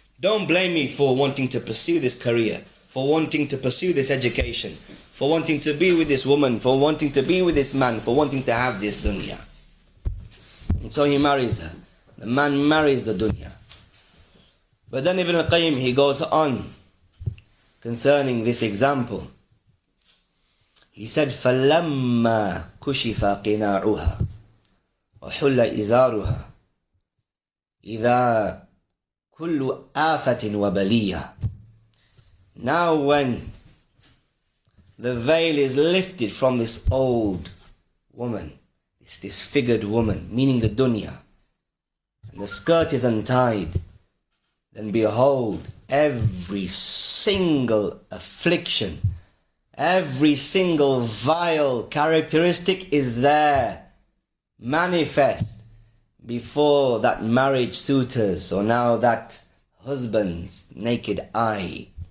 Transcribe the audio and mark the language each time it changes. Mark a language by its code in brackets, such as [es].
[en] Don't blame me for wanting to pursue this career, for wanting to pursue this education, for wanting to be with this woman, for wanting to be with this man, for wanting to have this dunya. And so he marries her. The man marries the dunya. But then Ibn al-Qayyim, he goes on concerning this example. He said, [ar] فَلَمَّا كُشِفَ قِنَاعُهَا وَحُلَّ إِزَارُهَا إِذَا كُلُّ آفَةٍ وَبَلِيَّةٍ. [en] Now when the veil is lifted from this old woman, this disfigured woman, meaning the dunya, and the skirt is untied, then behold, every single affliction, every single vile characteristic is there, manifest before that marriage suitor's, or now that husband's naked eye.